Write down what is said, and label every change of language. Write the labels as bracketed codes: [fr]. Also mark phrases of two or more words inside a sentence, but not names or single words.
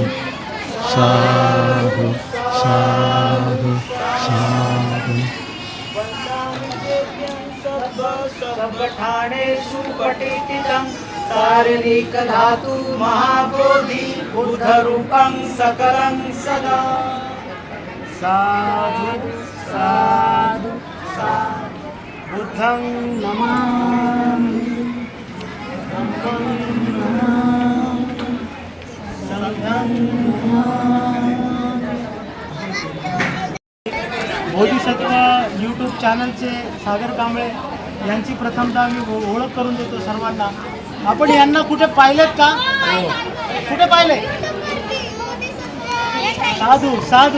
[pi] साधु साधु साधु. सर्वठाणेषु पठितं शारीरिक धातु महाबोधि बुद्धरूपं सकलं सदा. साधु साधु साधु. बुद्धं नमामि, धम्मं नमामि, संघं नमामि. [mr] बोधिसत्व यूट्यूब चॅनलचे सागर कांबळे यांची प्रथमतः मी ओळख करून देतो सर्वांना. आपण यांना कुठे पाहिलेत का? कुठे पाहिले? [pi] साधू साधू.